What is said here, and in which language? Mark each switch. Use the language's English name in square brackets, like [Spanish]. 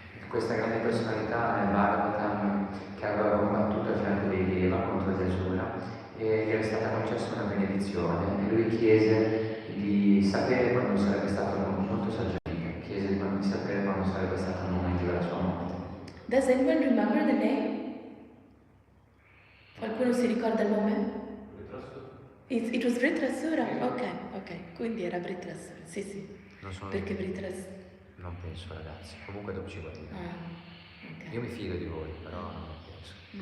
[Italian] Questa grande personalità nel Bhagavatam che aveva combattuto a fianco di Deva contro Lezione e gli era stata concessa una benedizione e lui chiese di sapere quando sarebbe stato molto saggiamente, chiese di sapere quando sarebbe stato il momento della sua morte. [English] Does anyone remember the name? [Italian] Qualcuno si ricorda il nome? [English] It was Vritrasura? [Italian] Ok, quindi era Vritrasura, sì. Non sono Perché Vritrasura? Non penso, ragazzi. Comunque dopo ci guardiamo. Okay. Io mi fido di voi, però non penso.